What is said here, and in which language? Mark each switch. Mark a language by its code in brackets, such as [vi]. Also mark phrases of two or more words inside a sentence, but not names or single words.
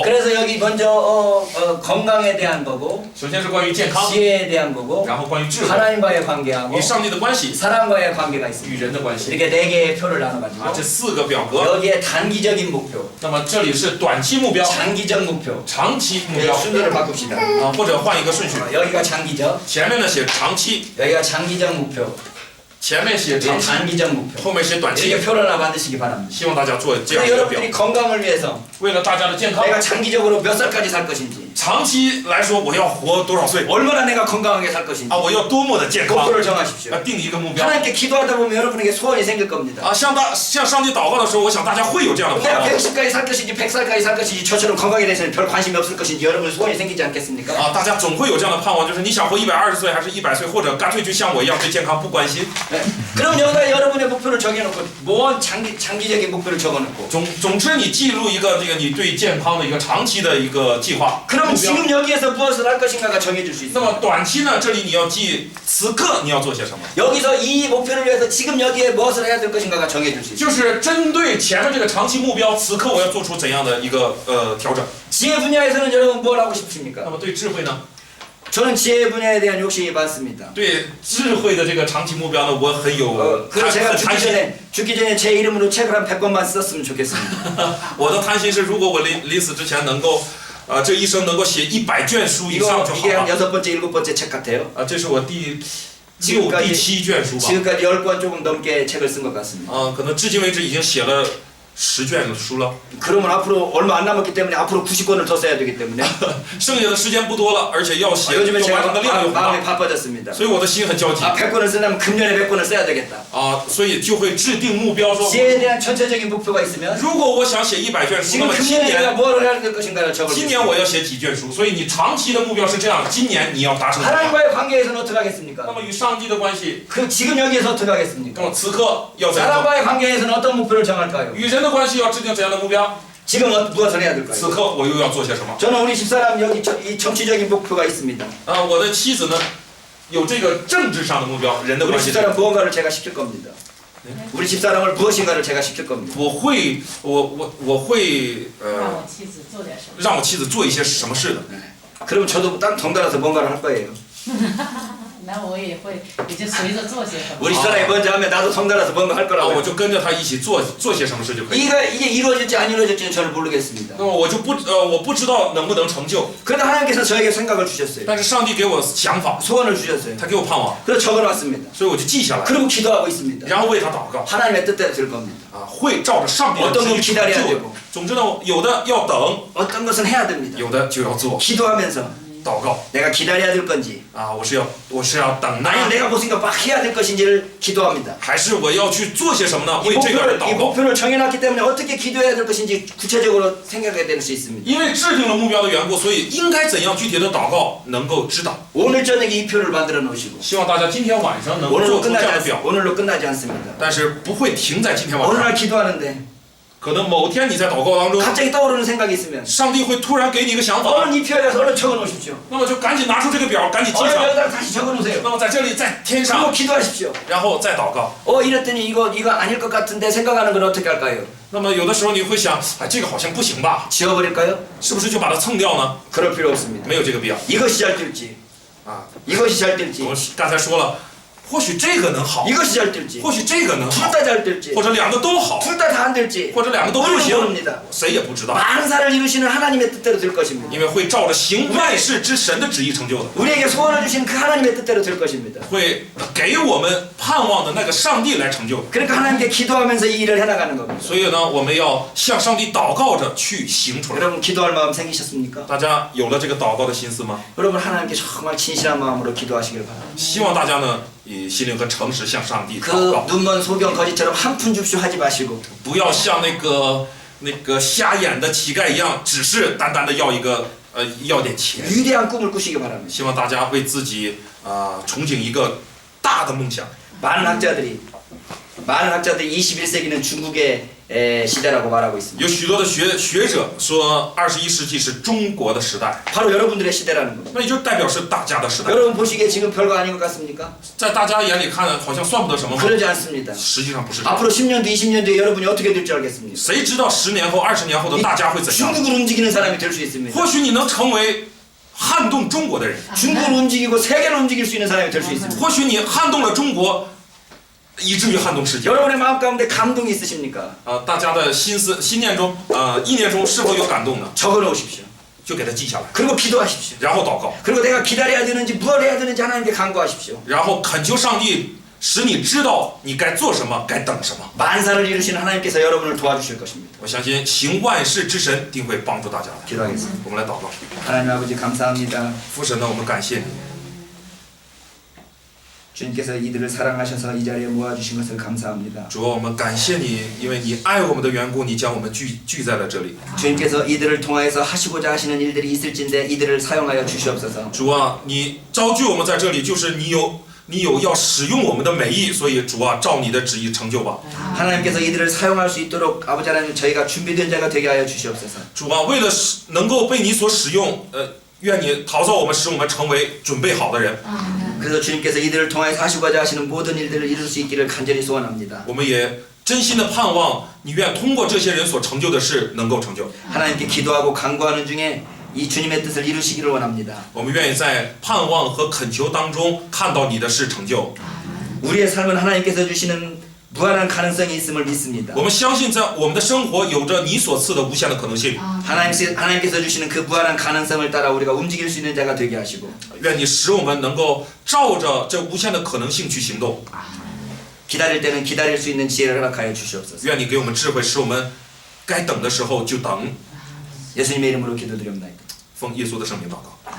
[ko] 그래서 여기 먼저 건강에 대한 거고 [zh] 首先是关于健康， [ko] 지혜에 대한 거고 [zh] 然后关于智慧， [ko] 하나님과의 관계하고 [zh] 与上帝的关系， [ko] 사람과의 관계가 있습니다. [zh] 与人的关系。 [ko] 이렇게 4개의 표를 나눠가지고 [zh] 这4个表格， [ko] 여기에 단 단기적인 목표, [zh] 那么这里是短期目标、 [ko] 장기적 목표. [zh] 长期目 [ko] 네, [zh] 标 [ko] 순서를 바꿉시다. [zh] 啊，或者换一个顺序， [ko] 여기가 장기적, [zh] 前面呢写长期， [ko] 여기가 장기적 목표, [zh] 前面写 [ko] 여기 [zh] 长期， [ko] 단기적 목표. [zh] 后面写短期 [ko] 이렇게 。 표를 하나 만드시기 바랍니다. [zh] 希望大家做这样 [ko] 그래서 [zh] 一个表， [ko] 여러분들이 건강을 위해서 [zh] 为了大家的健康， [ko] 내가 장기적으로 몇 살까지 살 것인지, [zh] 长期来说我要活多少岁 [ko] 얼마나 내가 건강하게 살 것인지 [zh] 啊？我要多么的健康？ [ko] 목표를 정하십시오. [zh] 定一个目标 [ko] 하나님께 기도하다 보면 여러분에게 소원이 생길 겁니다. [zh] 啊！向上帝祷告的时候，我想大家会有这样的盼 [ko] 내가 [zh] 望 [ko] 110까지 살 것인지 100살까지 살 것인지 저처럼 건강에 대해서는 별 관심이 없을 것인지 여러분 소원이 생기지 않겠습니까? [zh] 啊！大家总会有这样的盼望，就是你想活120岁还是100岁，或者干脆就像我一样对健康不关心。 [ko] 네. 그럼 여기다 여러분의 목표를 정해놓고 뭔 장기적인 목표를 적어놓고 [zh] 总之，你记录一个你对健康的一个长期的一个计划 [ko] 그럼 [zh] 目标。 [ko] 지금 여기에서 무엇을 할 것인가가 정해질 수 [zh] 那 [ko] 있어요. [zh] 么短期呢？这里你要记此刻你要做些什么， [ko] 여기서 이 목표를 위해서 지금 여기에 무엇을 해야 될 것인가가 정해질 수 있어요. [zh] 就是针对前面这个长期目标，此刻我要做出怎样的一个调整。 [ko] 지혜 분야에서는 여러분 뭘 하고 [zh] 那 [ko] 싶으십니까? [zh] 么对智慧呢？ [ko] 저는 지혜 분야에 대한 욕심이 많습니다. [zh] 对智慧的这个长期目标呢，我很有 [ko] 그래서 제가 [zh] 很贪心。 [ko] 죽기 전에 제 이름으로 책을 한 100권만 썼으면 좋겠습니다. [zh] 我的贪心是，如果我临死之前能够，这一生能够写100卷书以上就好 [ko] 이게 한 [zh] 了。 [ko] 6번째, 7번째 책 같아요. [zh] 这是我第6、第7卷书吧。 [ko] 지금까지 10권 조금 넘게 책을 쓴 것 같습니다. [zh] 可能至今为止已经写了10卷的书了。 [ko] 그러면 앞으로 얼마 안 남았기 때문에 앞으로 90권을 더 써야 되기 때문에 [zh] 剩下的时间不多了，而且要写，要 [ko] 요즘에 [zh] 完 [ko] 제가 [zh] 成的量又很 [ko] 마음이 [zh] 大， [ko] 바빠졌습니다. [zh] 所以我的心很焦急 [ko] 100권을 쓰려면 금년에 100권을 써야 되겠다. [zh] 所以就会制定目标说， [ko] 지혜에 대한 전체적인 목표가 있으면 [zh] 如果我想写100卷书，那 [ko] 지금 [zh] 么今 [ko] 금년에 내가 [zh] 年 [ko] 뭘 해야 될 것인가를 [zh] 今 [ko] 적어주세요. [zh] 年我要写几卷书，所以你长期的目标是这样，今年你要达成什么？ [ko] 하나님과의 관계에서는 어떻게 [zh] 那 [ko] 하겠습니까? [zh] 么与上帝的关系， [ko] 그 지금 여기에서 어떻게 [zh] 那 [ko] 하겠습니까? [zh] 么此刻要怎样做？ [ko] 사람과의 관계에서는 어떤 목표를 정할까요? [zh] 与人的关系要制定怎样的目标？ [ko] 지금 무엇을 해야 [zh] 此 [ko] 될까요? [zh] 刻我又要做些什么？ [ko] 저는 우리 집사람 여기 이 정치적인 목표가 있습니다. [zh] 我的妻子呢，有这个政治上的目标，人的 [ko] 우리 [zh] 关系。 [ko] 집사람 무언가를 제가 시킬 겁니다. 우리 집사람을 무엇인가를 제가 시킬 겁니다. [zh] 我会让我妻子做点什么？让我妻子做一些什么事的。 [ko] 그러면 저도 딱 덩달아서 뭔가를 할 거예요. [zh] 那我也会，也就随着做些什么。 [ko] 우리 집사람이 먼저 하면 나도 덩달아서 뭔가 할 [zh] 我 [ko] 거라고요. [zh] 就跟着他一起做些什么事就可以。 [ko] 이게 이루어질지 안 이루어질지는 저는 모르겠습니다. [zh] 那么我不知道能不能成就， [ko] 그러나 하나님께서 저에게 생각을 주셨어요. [zh] 但是上帝给我想法， [ko] 소원을 주셨어요. [zh] 他给我盼望， [ko] 그래서 적어놨습니다. [zh] 所以我就记下来， [ko] 그리고 기도하고 있습니다. [zh] 然后为他祷告， [ko] 하나님의 뜻대로 될 겁니다. [zh] 会照着上帝的 [ko] 어떤 [zh] 旨 [ko] 건 [zh] 意成 [ko] 기다려야 [zh] 就 [ko] 되고 。 [zh] 总之呢，有的要等， [ko] 어떤 것은 해야 됩니다. [zh] 有的就要做， [ko] 기도하면서 [zh] 祷告 [ko] 내가 기다려야 될 건지 [zh] 我是要等呢， [ko] 아니면 내가 무슨 막 해야 될 것인지를 기도합니다. [zh] 还是我要去做些什么呢？ [ko] 이 [zh] 为这个而 [ko] 목표를, 이 [zh] 祷告。 [ko] 목표를 정해놨기 때문에 어떻게 기도해야 될 것인지 구체적으로 생각해야 될 수 있습니다. [zh] 因为制定了目标的缘故，所以应该怎样具体的祷告能够知道。 [ko] 오늘 저녁에 이 표를 만들어 놓으시고 [zh] 希望大家今天晚上能够 [ko] 오늘로 [zh] 做出这样的 [ko] 끝나지, [zh] 表， [ko] 오늘로 끝나지 않습니다. [zh] 但是不会停在今天晚 [ko] 어느 [zh] 上。 [ko] 날 기도하는데 [zh] 可能某天你在祷告当中， [ko] 갑자기 떠오르는 생각이 있으면 [zh] 上帝会突然给你一个想法， [ko] 얼른 이 표에 가서 얼른 적어 놓으십시오. [zh] 那么就赶紧拿出这个表，赶紧记 [ko] 얼른 [zh] 上， [ko] 여기다 다시 적어 놓으세요. [zh] 那么在这里再添 [ko] 그리고 [zh] 上， [ko] 기도하십시오. [zh] 然后再祷告。 [ko] 이랬더니 이거 아닐 것 같은데 생각하는 건 어떻게 할까요? [zh] 那么有的时候你会想，这个好像不行吧？ [ko] 지워버릴까요? [zh] 是不是就把它蹭掉呢？ [ko] 그럴 필요 없습니다. [zh] 没有这个必要 [ko] 이것이 잘 될지 [zh] 啊！ [ko] 이것이 잘 될지 [zh] 我刚才说了，或许这个能好， [ko] 이것이 잘 될지 [zh] 或许这个能 [ko] 둘 [zh] 好， [ko] 다 잘 될지 [zh] 或者两个都好， [ko] 둘 다 다 안 될지 [zh] 或者两个都不 [ko] 우리는 [zh] 行， [ko] 모릅니다. [zh] 谁也不知道， [ko] 만사를 이루시는 하나님의 뜻대로 될 것입니다. [zh] 因为会照着行万事之神的旨意成就的， [ko] 우리에게 소원을 주신 그 하나님의 뜻대로 될 것입니다. [zh] 会给我们盼望的那个上帝来成就。 [ko] 그러니까 하나님께 기도하면서 이 일을 해나가는 겁니다. [zh] 所以呢，我们要向上帝祷告着去行出来。 [ko] 여러분 기도할 마음 생기셨습니까? [zh] 大家有了这个祷告的心思吗？ [ko] 여러분 하나님께 정말 진실한 마음으로 기도하시길 바랍니다. [zh] 希望大家呢，以心灵和诚实向上帝祷 [ko] 그 [zh] 告， [ko] 눈먼 소경 거지처럼 한 푼 줍쇼 하지 마시고 [zh] 不要像那个瞎眼的乞丐一样，只是单单的要一个要点钱。 [ko] 위대한 꿈을 꾸시기 바랍니다. [zh] 希望大家为自己憧憬一个大的梦想。 [ko] 많은 학자들이 21세기는 중국의 시대라고 말하고 있습니다. [zh] 有许多的学者说，21世纪是中国的时代， [ko] 바로 여러분들의 시대라는 겁니다. [zh] 那也就代表是大家的时代。 [ko] 여러분 보시기에 지금 별거 아닌 것 같습니까? [zh] 在大家眼里看，好像算不得什么吗？ [ko] 그러지 않습니다. [zh] 实际上不是这样。 [ko] 앞으로 10년 뒤, 20년 뒤에 여러분이 어떻게 될 줄 알겠습니까? [zh] 谁知道10年后、20年后的大家会怎样？ [ko] 중국을 움직이는 사람이 될 수 있습니다. [zh] 或许你能成为撼动中国的人， [ko] 중국을 움직이고 세계를 움직일 수 있는 사람이 될 수 있습니다. [zh] 或许你撼动了中国， 以至于撼动世界。 [ko] 여러분의 마음 가운데 감동이 있으십니까? [zh] 大家的心念中，意念中是否有感动呢？ [ko] 적어놓으십시오. [zh] 就给它记下来， [ko] 그리고 기도하십시오. [zh] 然后祷告， [ko] 그리고 내가 기다려야 되는지 뭘 해야 되는지 하나님께 간구하십시오. [zh] 然后恳求上帝使你知道你该做什么，该等什么。 [ko] 만사를 이루시는 하나님께서 여러분을 도와주실 것입니다. [zh] 我相信行万事之神定会帮助大家的。 [ko] 기도하겠습니다. [zh] 我们来祷告， [ko] 하나님 아버지 감사합니다. [zh] 父神呢，我们感谢你， [ko] 주님께서 이들을 사랑하셔서 이 자리에 모아주신 것을 감사합니다. [zh] 主啊，我们感谢你，因为你爱我们的缘故，你将我们聚在了这里。 [ko] 주님께서 이들을 통하여서 하시고자 하시는 일들이 있을진데 이들을 사용하여 주시옵소서. [zh] 主啊，你招聚我们在这里，就是你有要使用我们的美意，所以主啊，照你的旨意成就吧。 [ko] 하나님께서 이들을 사용할 수 있도록 아버지 하나님 저희가 준비된 자가 되게 하여 주시옵소서. [zh] 主啊，为了能够被你所使用，愿你陶造我们，使我们成为准备好的人。 [ko] 그래서 주님께서 이들을 통하여서 하시고자 하시는 모든 일들을 이룰 수 있기를 간절히 소원합니다. [zh] 我们也真心的盼望你愿通过这些人所成就的事能够成就。 [ko] 하나님께 기도하고 간구하는 중에 이 주님의 뜻을 이루시기를 원합니다. [zh] 我们愿意在盼望和恳求当中看到你的事成就。 [ko] 우리의 삶은 하나님께서 주시는 무한한 가능성이 있음을 믿습니다. [zh] 我们相信在我们的生活有着你所赐的无限的可能性。 [ko] 하나님께서 주시는 그 무한한 가능성을 따라 우리가 움직일 수 있는 자가 되게 하시고 [zh] 愿你使我们能够照着这无限的可能性去行动。 [ko] 기다릴 때는 기다릴 수 있는 지혜를 허락하여 주시옵소서. [zh] 愿你给我们智慧，使我们该等的时候就等。 [ko] 예수님의 이름으로 기도드립니다. [zh] 奉耶稣的圣名祷告。